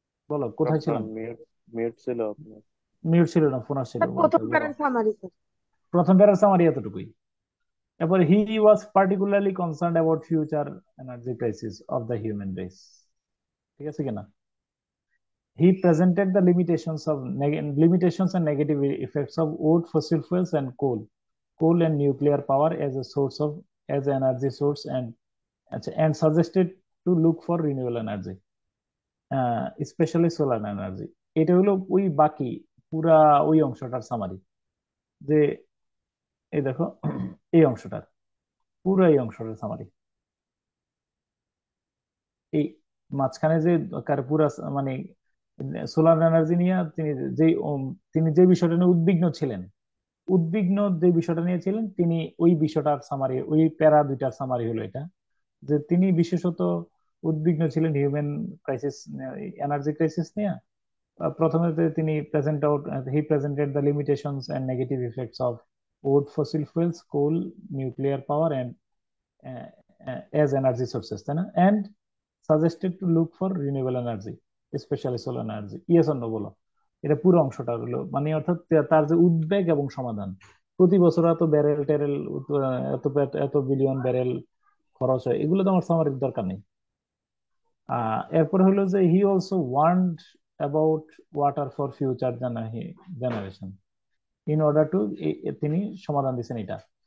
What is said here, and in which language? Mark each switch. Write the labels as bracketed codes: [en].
[bn] বলো কোথায় আপনার ছিলাম? মিউট ছিল আপনার। মিউট ছিল না, ফোন আসছিল, স্যার বলো প্রথম বলো। প্যারার সামারি স্যার। প্রথম প্যারা সামারি এতটুকুই। [en] এরপর he was particularly concern about future energy crisis of the human race. [bn] ঠিক আছে কিনা? [en] He presented the limitations and negative effects of wood, fossil fuels, and coal and nuclear power as a source of as an energy source, and suggested to look for renewable energy, especially solar energy. [bn] এটা হলো ওই বাকি পুরা ওই অংশটার summary, যে এই দেখো এই অংশটার পুরো এই অংশটার সামারি। এই মাঝখানে যে পুরা মানে সোলার এনার্জি নিয়ে তিনি যে বিষয়টা নিয়ে উদ্বিগ্ন ছিলেন, যে বিষয়টা নিয়ে ছিলেন তিনি, ওই বিষয়টার সামারি, ওই প্যারা দুইটার সামারি হলো এটা, যে তিনি বিশেষত উদ্বিগ্ন ছিলেন হিউম্যান ক্রাইসিস, এনার্জি ক্রাইসিস নিয়ে। প্রথমে তিনি [en] he presented the limitations and negative effects of wood, fossil fuels, coal, nuclear power, and as energy sources, [bn] তাই না? [en] And suggested to look for renewable energy, especially solar energy. Yes or no বলো? [bn] এটা পুরো অংশটা হলো মানে, অর্থাৎ তার যে উদ্বেগ এবং সমাধান, প্রতি বছর এত ব্যারেল টেরেল, এত এত বিলিয়ন ব্যারেল খরচ হয়, এগুলো তো আমার সামারির দরকার নেই। [en] এরপর হলো যে he also warned about water for future generation in order to, [bn] তিনি সমাধান দিচ্ছেন এটা।